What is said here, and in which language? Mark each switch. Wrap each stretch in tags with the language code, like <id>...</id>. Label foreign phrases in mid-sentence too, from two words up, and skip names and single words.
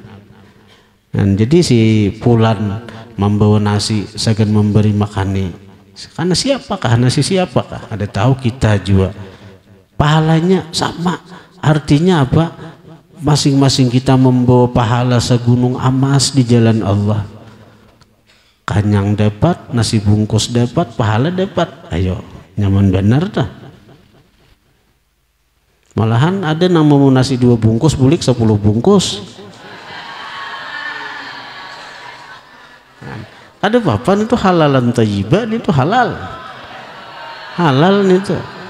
<id>Dan jadi si Fulan membawa nasi, saya akan memberi makani. Karena siapakah? Nasi siapakah? Ada tahu kita juga. Pahalanya sama. Artinya apa? Masing-masing kita membawa pahala segunung emas di jalan Allah. Kanyang dapat, nasi bungkus dapat, pahala dapat. Ayo, nyaman benar dah. Malahan ada yang mau nasi 2 bungkus, bulik 10 bungkus. Ada papan itu halalan thayyiban, itu halal itu.</id>